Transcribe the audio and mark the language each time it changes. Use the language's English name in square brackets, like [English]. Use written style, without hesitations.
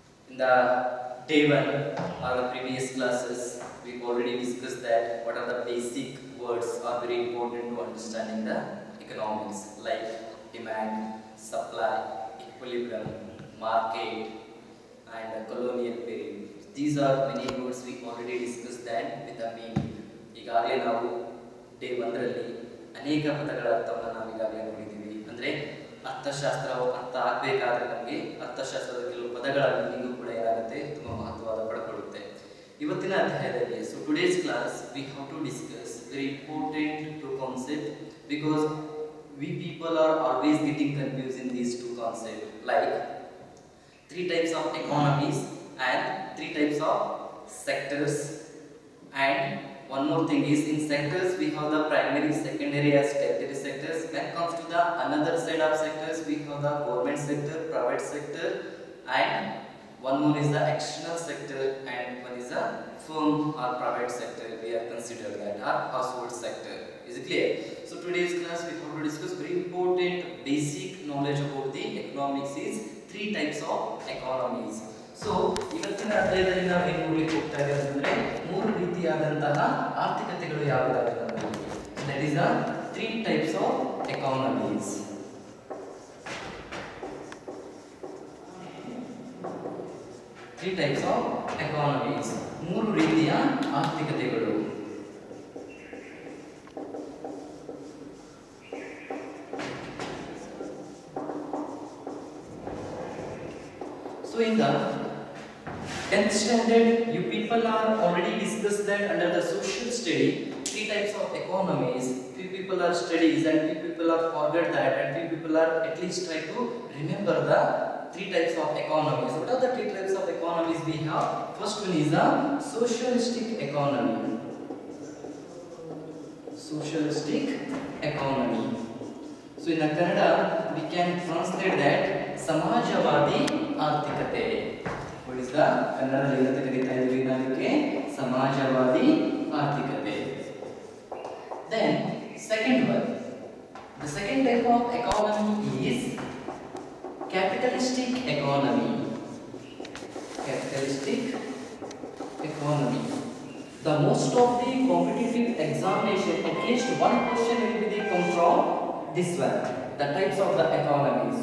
[English] In the day one or the previous classes, we already discussed that what are the basic words are very important to understanding the economics, like demand, supply, equilibrium, market, and colonial period. These are many words we already discussed that with the meaning. [Kannada] ಈಗಾಗಲೇ ನಾವು day 1ರಲ್ಲಿ ಅನೇಕ ಪದಗಳ ಅರ್ಥವನ್ನು ನಾವು ಈಗಾಗಲೇ ನೋಡಿದ್ದೀವಿ. ಅಂದರೆ ಅರ್ಥಶಾಸ್ತ್ರವು ಅರ್ಥ ಆಗಬೇಕಾದ್ರೆ ನಮಗೆ ಅರ್ಥಶಾಸ್ತ್ರದ ಕೆಲವು ಪದಗಳ ಮೀನಿಂಗು ಕೂಡ ಏನಾಗುತ್ತೆ, ತುಂಬ ಮಹತ್ವವಾದ ಪಡ್ಕೊಳ್ಳುತ್ತೆ. ಇವತ್ತಿನ ಅಧ್ಯಾಯದಲ್ಲಿ [English] Today's class we have to discuss very important two concept because we people are always getting confuse in these two concept, like 3 types of economies and 3 types of sectors. And one more thing is, in sectors we have the primary, secondary as tertiary sectors. When it comes to the another side of sectors, we have the government sector, private sector, and one more is the external sector, and one is the firm or private sector. We are considered that our household sector. Is it clear? So today's class we have to discuss very important basic knowledge about the economics is 3 types of economies. [Kannada] So ಇವತ್ತಿನ ಅಧ್ಯಾಯದಲ್ಲಿ ನಾವು ಏನು ನೋಡಲಿಕ್ಕೆ ಹೋಗ್ತಾ ಇದ್ದೇವೆ ಅಂದರೆ 3 ರೀತಿಯಾದಂತಹ ಆರ್ಥಿಕತೆಗಳು ಯಾವುದಾವೆ ನಮ್ಮಲ್ಲಿ. [English] That is the 3 types of economies. 3 types of economies, [Kannada] 3 ರೀತಿಯ ಆರ್ಥಿಕತೆಗಳು. [English] So in the 10th standard, you people are already discussed that under the social study, 3 types of economies. Few people are studies and few people are forget that, and few people are at least try to remember the 3 types of economies. What are the 3 types of economies we have? First one is the socialistic economy. Socialistic economy. So in the Kannada, we can translate that [Kannada] ಸಮಾಜವಾದಿ ಆರ್ಥಿಕತೆ. [English] What is the [Kannada] ಕನ್ನಡದಲ್ಲಿ ಏನಂತ ಕರೀತಾ ಇದ್ದೀವಿ ನಾವಕ್ಕೆ? ಸಮಾಜವಾದಿ ಆರ್ಥಿಕತೆ. [English] Then second one, the second type of economy is capitalistic economy. Capitalistic economy. The most of the competitive examination, at least one question will be they come from this one, the types of the economy.